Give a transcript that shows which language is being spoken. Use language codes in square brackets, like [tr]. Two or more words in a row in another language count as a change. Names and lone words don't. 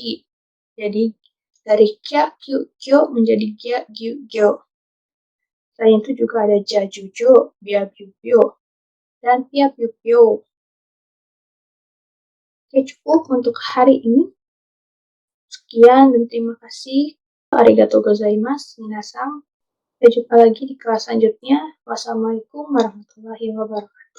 [id] Jadi dari kya, kyu, kyo menjadi gya, gyu, gyo. Selain itu juga ada jajujo, bia, byu, byo, dan pia, byu, byo. Oke, cukup untuk hari ini. Sekian dan terima kasih. [ja] ありがとうございます、皆さん. [id] Sampai jumpa lagi di kelas selanjutnya. [ar] والسلام عليكم ورحمة الله وبركاته.